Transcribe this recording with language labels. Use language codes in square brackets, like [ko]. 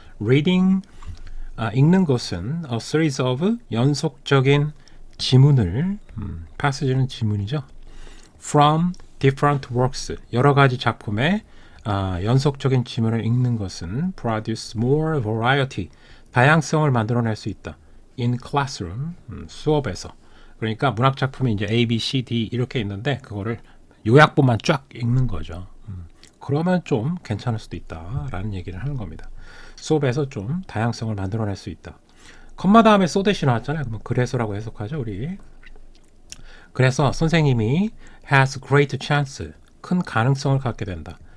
[ko] reading, 읽는 것은 [en] a series of, [ko] 연속적인 지문을, passage는 지문이죠. [en] from different works, [ko] 여러 가지 작품의 연속적인 지문을 읽는 것은 [en] produce more variety, [ko] 다양성을 만들어낼 수 있다. [en] in classroom, 수업에서. [ko] 그러니까 문학 작품이 이제 A, B, C, D 이렇게 있는데 그거를 요약본만 쫙 읽는 거죠. 그러면 좀 괜찮을 수도 있다라는 얘기를 하는 겁니다. 수업에서 좀 다양성을 만들어낼 수 있다. 컴마 다음에 so that이 나왔잖아요. 그러면 그래서라고 해석하죠, 우리. 그래서 선생님이 [en] has great chance, [ko] 큰 가능성을 갖게 된다.